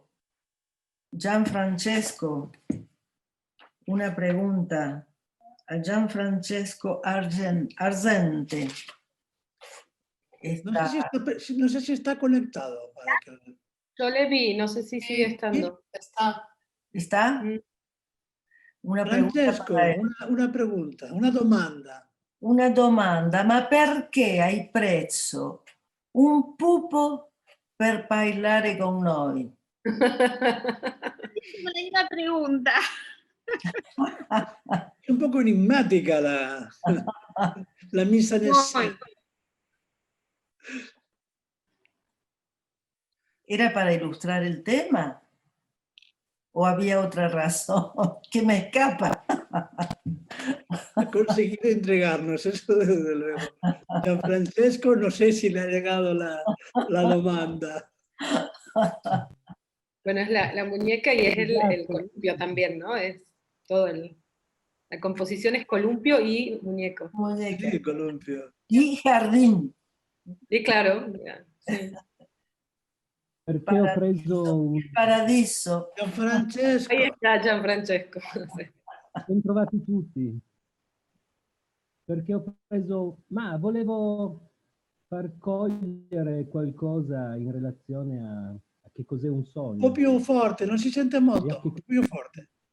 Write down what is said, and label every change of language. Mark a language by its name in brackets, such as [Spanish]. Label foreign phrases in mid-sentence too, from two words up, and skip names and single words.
[Spanish] Gianfrancesco, una pregunta a Gianfrancesco Arzente. No sé si está conectado. Para que... Yo le vi, no sé si sigue estando. ¿Está? Una Francesco, una pregunta, [Italian] una domanda. Una domanda, ma perché hai preso un pupo per parlare con noi? [Spanish] Una pregunta. Es un poco enigmática la misa en escena. ¿Era para ilustrar el tema? ¿O había otra razón que me escapa? Ha conseguido entregarnos, eso desde luego. Gianfrancesco, no sé si le ha llegado la demanda. Bueno, es la muñeca y es el columpio también, ¿no? Es todo la composición es columpio y muñeco. Muñeca. Sí, columpio. Y jardín. Y claro, sí. [Italian] Perché ho preso un... Paradiso. Gianfrancesco. [Spanish] Ahí está Gianfrancesco. [Italian] Ben trovati tutti. Perché ho preso... Ma volevo far cogliere qualcosa in relazione a che cos'è un sogno. Un po' più forte, non si sente molto. Un po' più forte.